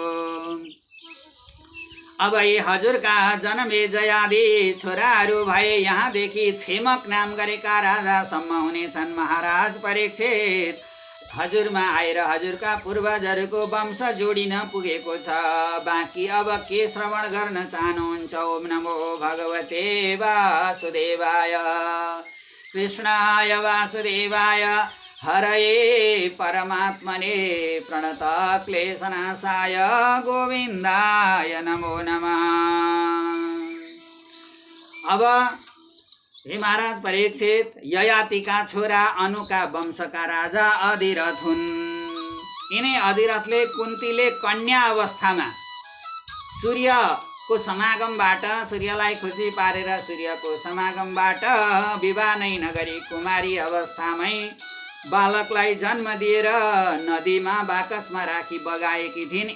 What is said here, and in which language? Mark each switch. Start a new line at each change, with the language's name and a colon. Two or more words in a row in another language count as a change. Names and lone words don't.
Nepali: अब यी हजुरका जनमेजयादि छोराहरू भए, यहाँदेखि छेमक नाम गरेका राजासम्म हुनेछन् महाराज परीक्षित। हजुरमा आएर हजुरका पूर्वजहरूको वंश जोडिन पुगेको छ। बाँकी अब के श्रवण गर्न चाहनुहुन्छ?
Sanskrit: ओम नमो भगवते वासुदेवाय, कृष्णाय वासुदेवाय, हरये परमात्मने, प्रणत क्लेशनाशाय गोविन्दाय नमो नमः।
Nepali: अब हे महाराज परीक्षित, ययातिका छोरा अनुका वंशका राजा अधिरथ हुन्। यिनै अधिरथले कुन्तीले कन्या अवस्थामा सूर्यको समागमबाट, सूर्यलाई खुसी पारेर सूर्यको समागमबाट विवाह नै नगरी कुमारी अवस्थामै बालकलाई जन्म दिएर नदीमा बाकसमा राखी बगाएकी थिइन्।